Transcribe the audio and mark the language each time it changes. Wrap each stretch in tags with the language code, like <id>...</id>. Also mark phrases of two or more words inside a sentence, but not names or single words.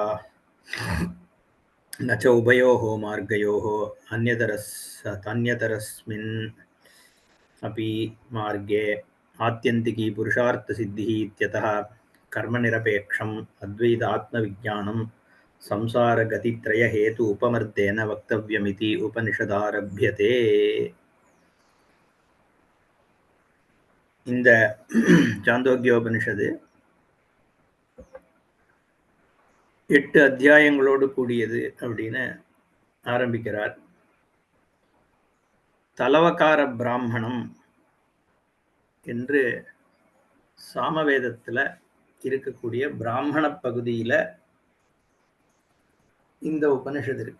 <sa>न च उभयोः मार्गयोः अन्यतरस्मिन् अपि मार्गे आत्यन्तिकी पुरुषार्थसिद्धिः इत्यतः कर्मनिरपेक्षम् अद्वैतात्मविज्ञानं संसारगतित्रयहेतु उपमर्देन वक्तव्यमिति उपनिषदारभ्यते।</sa> <ta>இந்த சாந்தோக்கியோபனிஷது 8 அத்தியாயங்களோடு கூடியது அப்படின்னு ஆரம்பிக்கிறார். தலவகார பிராமணம் என்று சாமவேதத்தில் இருக்கக்கூடிய பிராமண பகுதியில் இந்த உபனிஷத் இருக்கு.</ta>